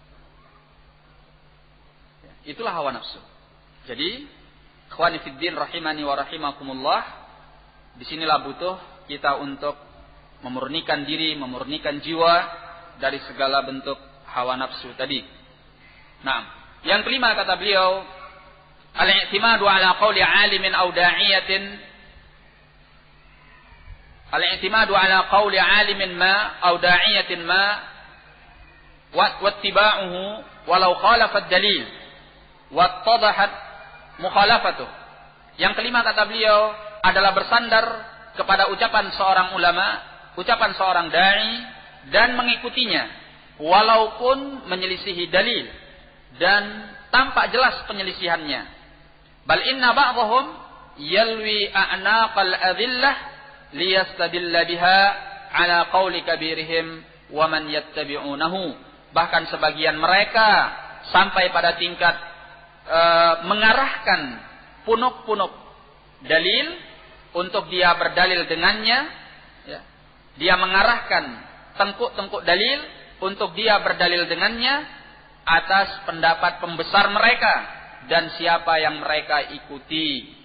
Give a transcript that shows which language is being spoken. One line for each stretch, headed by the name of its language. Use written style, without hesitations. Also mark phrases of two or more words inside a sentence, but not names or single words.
Indonesian: Itulah hawa nafsu. Jadi,
Arabic: إخواني في الدين رحمني ورحمكم الله,
Indonesian: disinilah butuh kita untuk memurnikan diri, memurnikan jiwa dari segala bentuk hawa nafsu tadi. Nah, yang kelima kata beliau,
Arabic: الاعتماد على قول عالم أو داعية الاعتماد على قول عالم ما أو داعية ما واتباعه ولو خالف الدليل واتضحت مخالفته.
Indonesian: Yang kelima kata beliau adalah bersandar kepada ucapan seorang ulama, ucapan seorang dai, dan mengikutinya walaupun menyelisihi dalil dan tampak jelas penyelisihannya.
Arabic: بل إن بعضهم يلوي أعناق الأدلة ليستدل بها على قول كبيرهم ومن يتبعونه.
Indonesian: Bahkan sebagian mereka sampai pada tingkat mengarahkan punuk-punuk dalil untuk dia berdalil dengannya, ya. Dia mengarahkan tengkuk-tengkuk dalil untuk dia berdalil dengannya atas pendapat pembesar mereka dan siapa yang mereka ikuti.